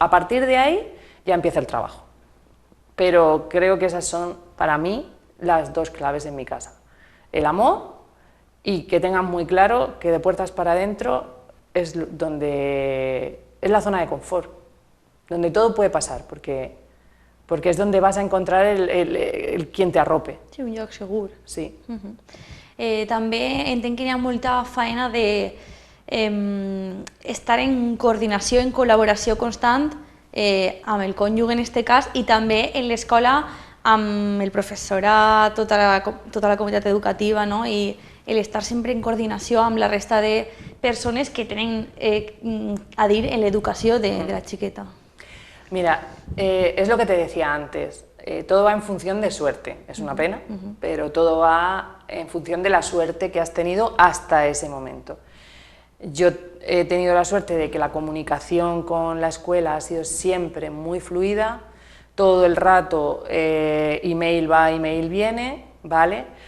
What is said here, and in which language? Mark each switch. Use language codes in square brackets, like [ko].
[es] A partir de ahí ya empieza el trabajo. Pero creo que esas son, para mí, las dos claves en mi casa. El amor, y que tengan muy claro que de puertas para adentro es donde es la zona de confort, donde todo puede pasar, porque es donde vas a encontrar el quien te arrope. [ca] Sí, un lloc segur. Sí. També entenc que hi ha molta feina de estar en coordinació, en col·laboració constant amb el cònjuge en aquest cas i també en l'escola amb el professorat, tota la comunitat educativa, no? I el estar sempre en coordinació amb la resta de persones que tenen a dir en l'educació de la xiqueta. [es] Mira, es lo que te decía antes, todo va en función de suerte, es una pena, pero todo va en función de la suerte que has tenido hasta ese momento. Yo he tenido la suerte de que la comunicación con la escuela ha sido siempre muy fluida, todo el rato email va, email viene, ¿vale?